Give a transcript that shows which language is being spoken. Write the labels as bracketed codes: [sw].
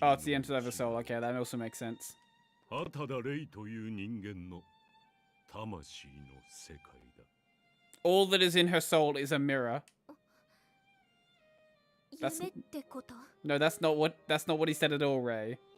[en] Oh, it's the end of the soul. Okay, that also makes sense. [ja] アタダレイという人間の魂の世界だ [en] All that is in her soul is a mirror. [ja] 夢ってこと [en] No, that's not what he said at all, Ray.